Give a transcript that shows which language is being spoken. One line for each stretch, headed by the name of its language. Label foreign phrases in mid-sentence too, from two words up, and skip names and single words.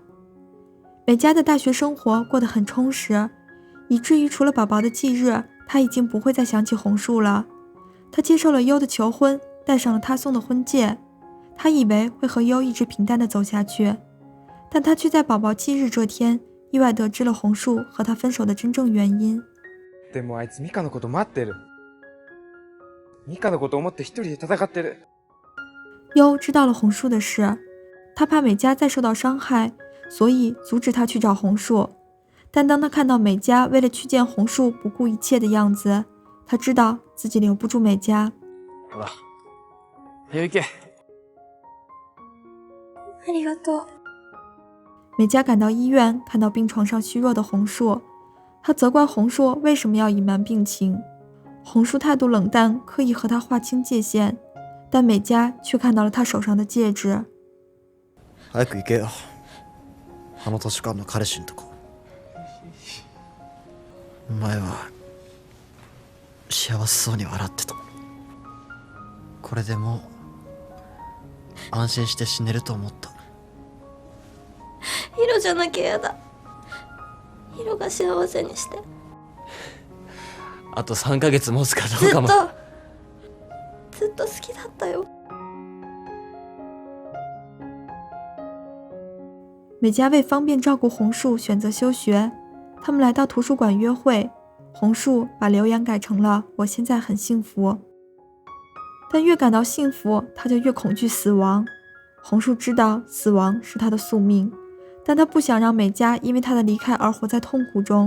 Chinese: 美嘉的大学生活过得很充实，以至于除了宝宝的忌日，她已经不会再想起红树了。她接受了优的求婚，戴上了他送的婚戒。她以为会和优一直平淡地走下去，但她却在宝宝忌日这天意外得知了红树和她分手的真正原因。
Japanese: でもあいつミカのこと待ってる。ミカのこと思って一人で戦ってる。
Chinese: 优知道了红树的事，他怕美嘉再受到伤害，所以阻止她去找红树。但当他看到美嘉为了去见红树不顾一切的样子，他知道自己留不住美嘉。
Japanese: ほら、早行け。ありがとう。
Chinese: 美嘉赶到医院，看到病床上虚弱的红树，她责怪红树为什么要隐瞒病情。红树态度冷淡，刻意和她划清界限，但美嘉却看到了她手上的戒指。
Japanese: 早く行けよ。あの図書館の彼氏のとこ。前は幸せそうに笑ってた。これでもう安心して死ねると思った。ヒロじゃなきゃやだ。ヒロが幸せにして。あと3ヶ月持つかどずっとうかも。ずっと好きだったよ。
Chinese: 美嘉为方便照顾红树，选择休学。他们来到图书馆约会，红树把留言改成了"我现在很幸福"。但越感到幸福，他就越恐惧死亡。红树知道死亡是他的宿命，但他不想让美嘉因为他的离开而活在痛苦中。